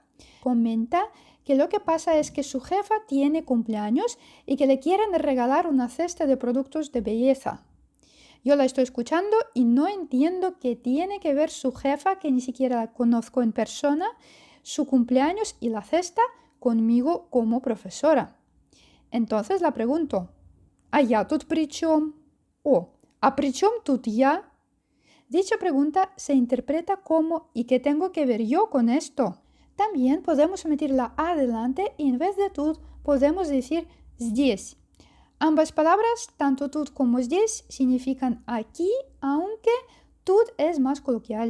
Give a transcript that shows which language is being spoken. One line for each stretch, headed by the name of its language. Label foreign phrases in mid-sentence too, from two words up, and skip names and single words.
Spanish: Comenta que lo que pasa es que su jefa tiene cumpleaños y que le quieren regalar una cesta de productos de belleza. Yo la estoy escuchando y no entiendo qué tiene que ver su jefa, que ni siquiera la conozco en persona, su cumpleaños y la cesta conmigo como profesora. Entonces la pregunto,
Russian: ¿а я тут при чем? O, ¿a при чем тут я?
Spanish: Dicha pregunta se interpreta como ¿y qué tengo que ver yo con esto? También podemos omitir la a delante y en vez de тут podemos decir здесь. Ambas palabras, tanto тут como здесь, significan aquí, aunque тут es más coloquial.